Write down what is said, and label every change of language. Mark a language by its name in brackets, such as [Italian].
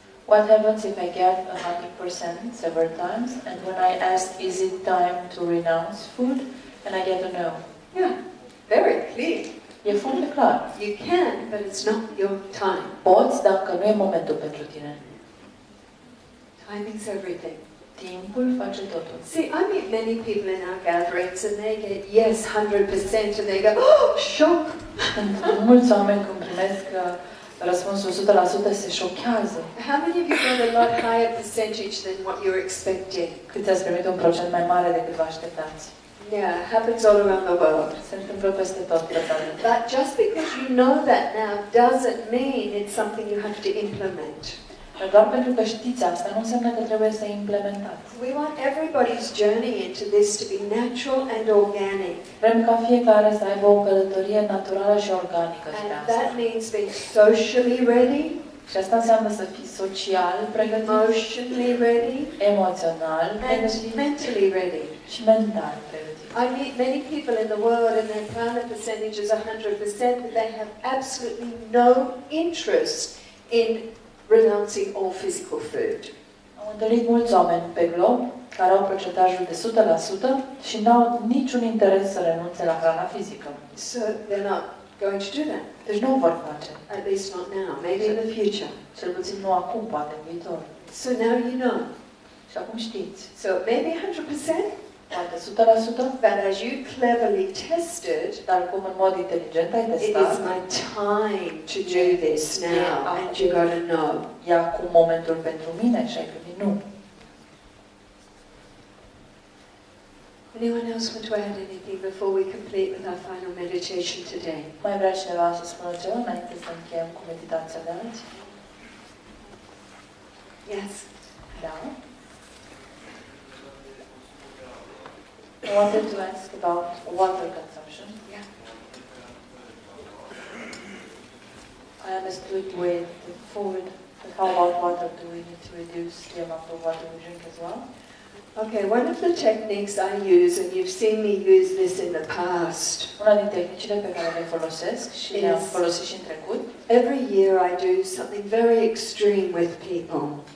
[English] What happens if I get 100% several times, and when I ask, is it time to renounce food, and I get a no? Yeah, very clear. [Romanian] E foarte clar. [English] You can, but it's not your time. [Romanian] Poți, dacă nu e momentul pentru tine. [English] Timing's everything. [Romanian] Timpul face totul. [English] See, I meet many people in our gatherings and they get yes 100% and they go, oh, shock. [Romanian] Mulți oameni când primesc răspunsul 100% se șochează. [English] How many of you got a lot higher percentage than what you're expecting? [Romanian] Cât ați primit un procent mai mare decât vă așteptați. [English] Yeah, it happens all around the world. [Romanian] Se întâmplă peste tot pe planetă. [English] But just because you know that now doesn't mean it's something you have to implement. [Romanian] Dar doar pentru că știți asta, nu înseamnă că trebuie să implementați. [English] We want everybody's journey into this to be natural and organic. [Romanian] Vrem ca fiecare să aibă o călătorie naturală și organică spre [English] And [Romanian] asta. [English] that means being socially ready, [Romanian] Și asta înseamnă să fii social pregătit, [English] emotionally ready, [Romanian] emoțional [English] and [Romanian] pregătit [English] mentally ready. [Romanian] și mental pregătit. [English] I meet many people in the world and their prana percentage is 100%, but they have absolutely no interest in renouncing all physical food. [Romanian] Am întâlnit mulți oameni pe glob care au procentajul de 100% și n-au niciun interes să renunțe la hrana fizică. [English] So they're not going to do that. [Romanian] Deci nu o vor face. [English] At least not now, maybe in the future. [Romanian] Cel puțin nu acum, poate în viitor. [English] So now you know. [Romanian] Și acum știți. [English] So maybe 100%, [Romanian] Poate 100%, [English] but as you cleverly tested, [Romanian] dar cum în mod inteligent ai [English] it [Romanian] testat, [English] is my time to do this now, and you got to know. [Romanian] e acum momentul pentru mine și ai primit nu. [English] Anyone else want to add anything before we complete with our final meditation today? [Romanian] Mai vrea cineva să spună ceva înainte să încheiem cu meditația de azi? [English] Yes. [Romanian] Da. [English] I wanted to ask about water consumption. Yeah. I understood with the food, but how about water? Do we need to reduce the amount of water we drink as well? Okay, one of the techniques I use, and you've seen me use this in the past, [Romanian] Una din tehnicile pe care le folosesc și le-am folosit și în trecut, [English] every year I do something very extreme with people.